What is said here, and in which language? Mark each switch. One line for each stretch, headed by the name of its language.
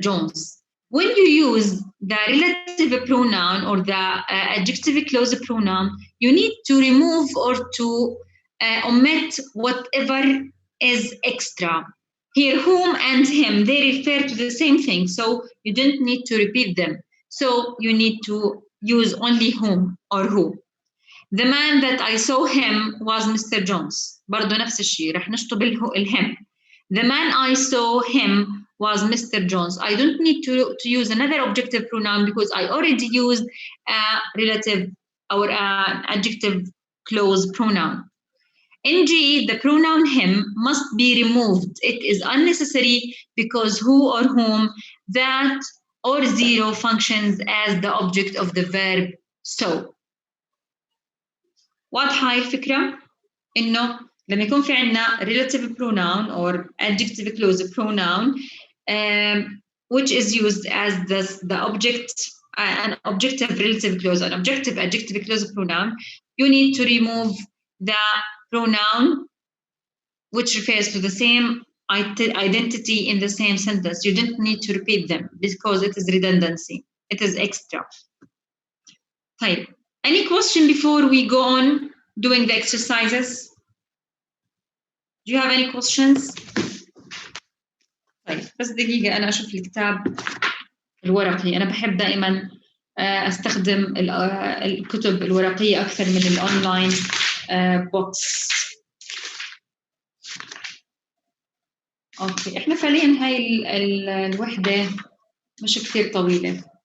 English: Jones. When you use the relative pronoun or the adjective clause pronoun, you need to remove or to omit whatever is extra. Here, whom and him, they refer to the same thing, so you don't need to repeat them. So you need to use only whom or who. The man that I saw him was Mr. Jones.
Arabic: برضو نفس الشيء رح نشطب الهم.
English: The man I saw him was Mr. Jones. I don't need to use another objective pronoun because I already used a relative or adjective clause pronoun. In G, the pronoun him must be removed. It is unnecessary because who or whom, that or zero functions as the object of the verb so.
Arabic: واضحة هاي الفكرة؟ إنه لما يكون في عنا
English: relative pronoun or adjective clause pronoun which is used as the object, an objective relative clause, an objective adjective clause pronoun, you need to remove the pronoun which refers to the same identity in the same sentence. You don't need to repeat them because it is redundancy. It is extra. طيب. Any question before we go on doing the exercises? Do you have any questions?
Arabic: طيب بس دقيقة أنا أشوف الكتاب الورقي. أنا بحب دائما أستخدم الكتب الورقية أكثر من الأونلاين بوكس. أوكي إحنا فعليا هاي الوحدة مش كثير طويلة.